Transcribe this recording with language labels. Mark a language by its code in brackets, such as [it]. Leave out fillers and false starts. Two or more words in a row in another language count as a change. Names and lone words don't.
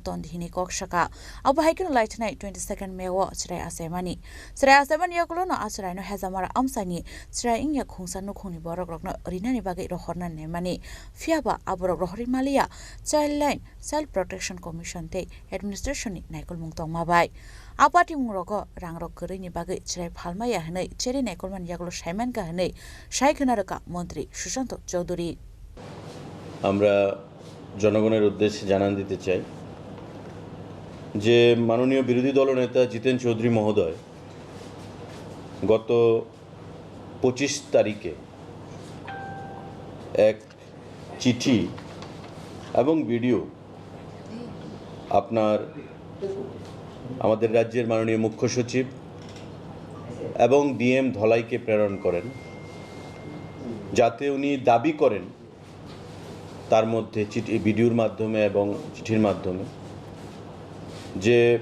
[trp] तन्दिहिनि कक शका आबु हायकेनो लाइथनाय 22 मेओ आचराय आसेमानि स्राय आसेमानि यागुलोनो आचरायनो हेजामारा आमसानि स्राय इंया खुंसा नखुनि बरक रकनो रिनानि बागै रहरना नेमानि फियाबा आबरक रहरिमालिया [en] child line self protection commission [trp] ते एडमिनिस्ट्रेशननि नायकल मुं तंमाबाय आपाति मुंरग रांरक गरैनि बागै चिराय फालमाया हनै चेरि नायकलमान यागलो साइमान का हनै साइखनारका मन्त्री सुशांत चौधुरी [bn] আমরা জনগণের উদ্দেশ্যে জানান দিতে চাই যে মাননীয় বিরোধী দলনেতা জিতেন চৌধুরী মহোদয় গত 25 তারিখে এক চিঠি এবং ভিডিও আপনার আমাদের রাজ্যের মাননীয় মুখ্য সচিব এবং ডিএম ধলাইকে প্রেরণ করেন যাতে উনি দাবি করেন তার মধ্যে চিঠি ভিডিওর মাধ্যমে এবং চিঠির মাধ্যমে যে